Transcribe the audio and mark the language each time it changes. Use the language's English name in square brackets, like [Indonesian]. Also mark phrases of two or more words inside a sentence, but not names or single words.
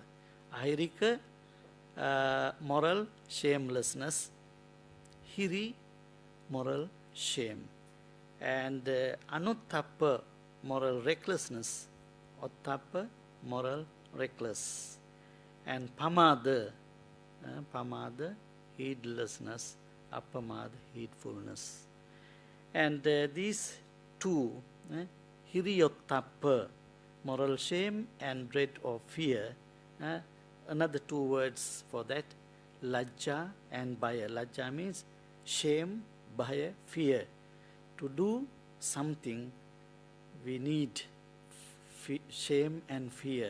[English] Ahirika, moral shamelessness. Hiri, moral shame. And anuttappa, moral recklessness. Ottappa, moral reckless. And pamada, pamada, heedlessness. Appamada, heedfulness. And these two, hiriyottappa, moral shame and dread or fear, another two words for that, lajja and bhaya. Lajja means shame, bhaya, fear. To do something, we need shame and fear.